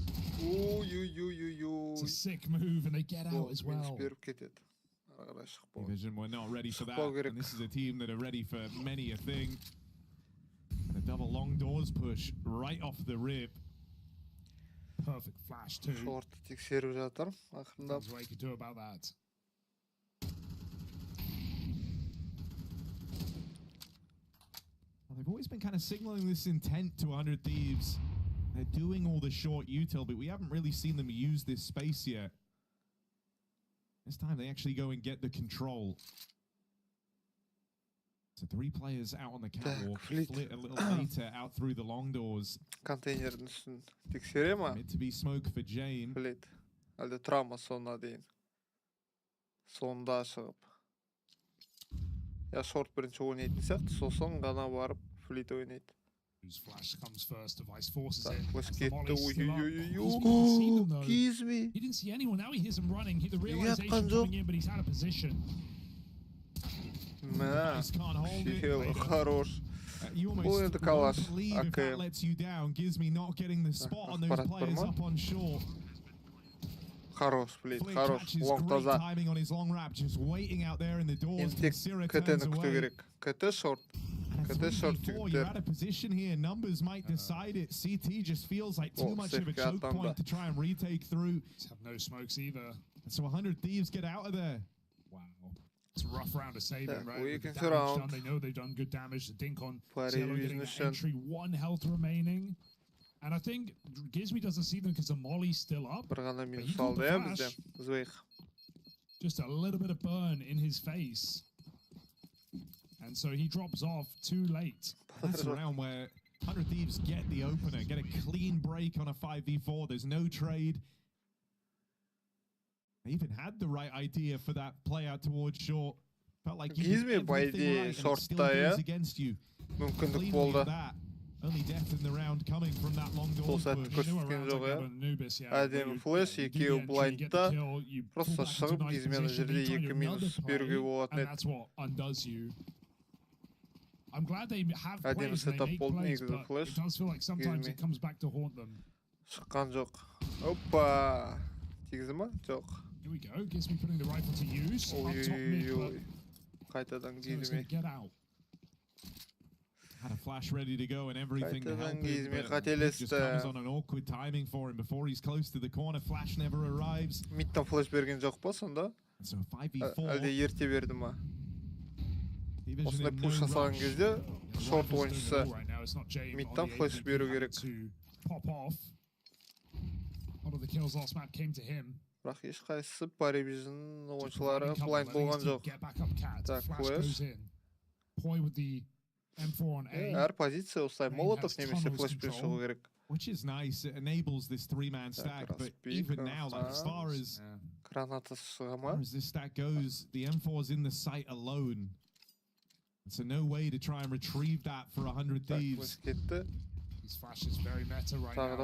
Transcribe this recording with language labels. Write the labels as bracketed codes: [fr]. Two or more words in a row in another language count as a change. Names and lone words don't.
[en] a sick move, and they get out as well. PVISION were not ready for that, and this is a team that are ready for many a thing. The double long doors push right off the rip. Perfect flash too. [kk] Short тексеріп жатыр. Ақырындап. [en] What you can do about that. Well, they've always been kind of signaling this intent to 100Thieves. They're doing all the short util, but we haven't really seen them use this space yet. This time they actually go and get the control. So 3 players out on the catwalk, flit a little later out through the long doors. [kk] Контейнердің үстін тексере ма? [en] Mid to be smoke for Jane. [kk] Флит. Әлде тұра ма сонына дейін? Сонда шығып. Я шорт бірінші ойнайтын сияқты, сосын ғана барып флит ойнайды. [en] Whose flash comes first, device forces it. [kk] Flash кетті, [en] He didn't see anyone, now he hears him running. The realization coming in, but he's out of position. [kk] Хорош. Бұл енді калаш. [en] That lets you down, gives me not getting the spot on those players up on shore. [kk] Хорош, флит, хорош. Лонг таза. [en] Timing on his long wrap, just waiting out there in the doors. [kk] КТ-ні күту керек. КТ шорт. [en] You're out of position here. Numbers might decide it. CT just feels like too much of a choke point to try and retake through. Have no smokes either. So 100Thieves get out of there. Wow. It's a rough round of saving, right? We With the can damage surround. done, they know they've done good damage. The dink on Cielo getting that entry, 1 health remaining. And I think Gizmi doesn't see them because the molly's still up. [kk] Бір ғана минус алды, иә, бізден. Звейх. [en] Just a little bit of burn in his face. And so he drops off too late. That's a round where 100Thieves get the opener, get a clean break on a 5v4. There's no trade. They even had the right idea for that play out towards short. Felt like you did everything right, and it still goes against you. [kk] Мүмкіндік болды. [en] Only death in the round coming from that long door push. [kk] Көрсеткен жоқ, иә. Әдемі флеш, екеуі блайндта. Просто шығып, Гизмені жерде 2 минус беруге болатын еді. [en] And that's what undoes you. I'm glad they have [kk] Әдемі [en] plays and they [kk] сетап [en] make [kk] болды, [en] plays, [kk] негізі [en] but [kk] флеш. [en] it does feel like sometimes it comes back to haunt them. [kk] Шыққан жоқ. Опа! Тигізі ма? Жоқ. [en] Here we go. Gizmi putting the rifle to use. Up top mid, but [kk] Қайтадан [en] it's going to get out. Had a flash ready to go and everything to help him, Gizmi but it just [kk] қателесті. [en] comes on an awkward timing for him before he's close to the corner. Flash never arrives. [kk] Мидтан флеш берген жоқ па сонда? [en] So 5v4. [kk] Әлде ерте берді ма? Осындай пуш жасаған кезде шорт ойыншысы мидтан флеш беру керек. [en] Pop off. A lot of the kills last map came to him. [kk] Бірақ ешқайсысы PVISION ойыншылары блайнд болған жоқ. Так, флеш. [en] Poi with the M4 on A. [kk] Әр позиция осылай молотов немесе флешпен шығу керек. [en] Which is nice. It enables this 3-man stack, but even now, like, as far as this stack goes, the M4's in the site alone. So no way to try and retrieve that for 100Thieves. His flash is very meta right now.